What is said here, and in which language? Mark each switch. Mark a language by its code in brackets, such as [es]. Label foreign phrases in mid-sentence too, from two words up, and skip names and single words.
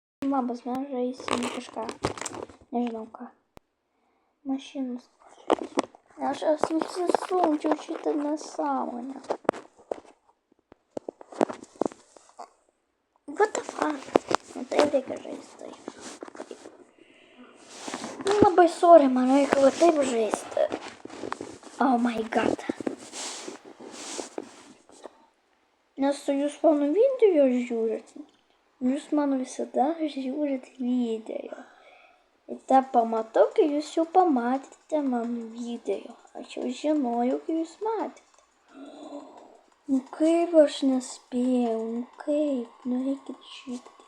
[lt] Labas, mes žaisim kažką. Nežinau ką. Mašinos. Aš susisumčiau šitą nesąmonę. [en] What the fuck? [lt] Nu taip reikia žaisti. Nu labai sorry, man reikia va taip žaisti. [en] Oh my god. [lt] Nes jūs mano video žiūrit. Jūs man visada žiūrit video. Ir tą pamatau, kai jūs jau pamatėte mano video. Aš jau žinojau, kai jūs matėte. Nu kaip aš nespėjau, nu kaip, nu reikia šitą.